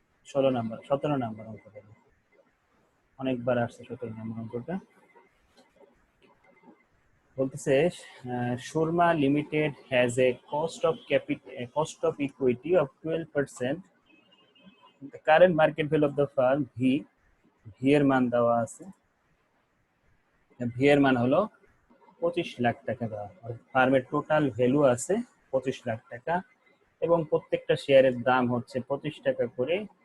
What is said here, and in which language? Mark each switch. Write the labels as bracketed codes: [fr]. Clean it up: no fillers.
[bn] 17 number অঙ্ক অনেকবার আসছে 17 নাম্বার অঙ্কটা। বলতেছে [en] Surma limited has a cost of equity of 12%. The current market value of the firm [bn] V এর মান দেওয়া আছে। ভি এর মান হলো 25 লাখ টাকা দেওয়া। ফার্মের টোটাল ভ্যালু আছে 25 লাখ টাকা, এবং প্রত্যেকটা শেয়ারের দাম হচ্ছে 25 টাকা করে।